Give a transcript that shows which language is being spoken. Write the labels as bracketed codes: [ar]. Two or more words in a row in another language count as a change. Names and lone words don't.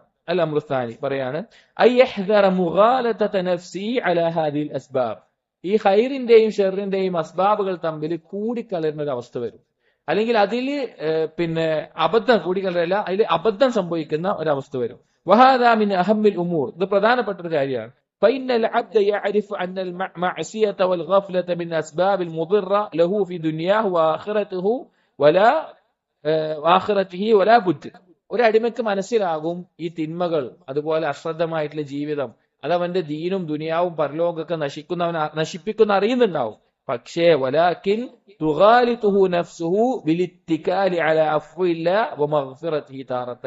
[ml] അൽ അംറുസ്ഥാനി പറയാണ്, അസ്ബാബ്, ഈ ഖൈറിന്റെയും ഷെറിന്റെയും അസ്ബാബുകൾ തമ്മിൽ കൂടിക്കലരുന്ന ഒരു അവസ്ഥ വരും. അല്ലെങ്കിൽ അതിൽ അബദ്ധം കൂടിക്കലരല്ല, അതിൽ അബദ്ധം സംഭവിക്കുന്ന ഒരവസ്ഥ വരും. [ar] وهذا من أهم الأمور, [ml] ഇത് പ്രധാനപ്പെട്ട ഒരു കാര്യമാണ്. [ar] فإن العبد يعرف أن المعصية والغفلة من أسباب المضرة له في دنياه وآخرته ولا بد. [ml] ഒരു അടിമയ്ക്ക് മനസ്സിലാകും ഈ തിന്മകൾ, അതുപോലെ അശ്രദ്ധമായിട്ടുള്ള ജീവിതം, അത് അവന്റെ ദീനും ദുനിയാവും പരലോകമൊക്കെ നശിപ്പിക്കുന്ന അറിയുന്നുണ്ടാവും. [ar] പക്ഷേ ولكن تغالطه نفسه بالاتكال على عفو الله ومغفرته تارة.